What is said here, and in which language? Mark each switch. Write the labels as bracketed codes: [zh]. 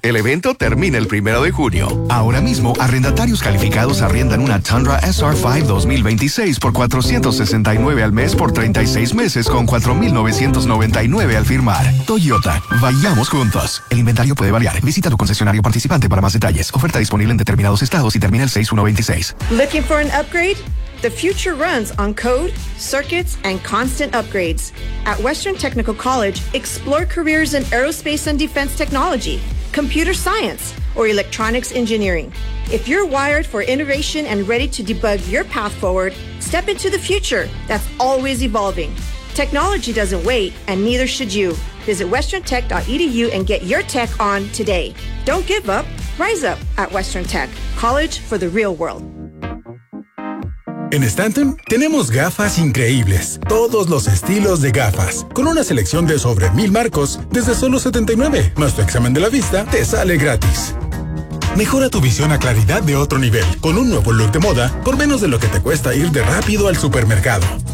[es] El evento termina el 1 de junio. Ahora mismo, arrendatarios calificados arriendan una Tundra SR5 2026 por $469 al mes por 36 meses con $4,999 al firmar. Toyota, vayamos juntos. El inventario puede variar. Visita tu concesionario participante para más detalles. Oferta disponible en determinados estados y termina el 6/1/26. [en] Looking for an upgrade? The future runs on code, circuits, and constant upgrades. At Western Technical College, explore careers in aerospace and defense technology, computer science, or electronics engineering. If you're wired for innovation and ready to debug your path forward, step into the future that's always evolving. Technology doesn't wait, and neither should you. Visit westerntech.edu and get your tech on today. Don't give up. Rise up at Western Tech, college for the real world. [es] En Stanton tenemos gafas increíbles, todos los estilos de gafas, con una selección de sobre 1,000 marcos desde solo $79, más tu examen de la vista te sale gratis. Mejora tu visión a claridad de otro nivel con un nuevo look de moda por menos de lo que te cuesta ir de rápido al supermercado.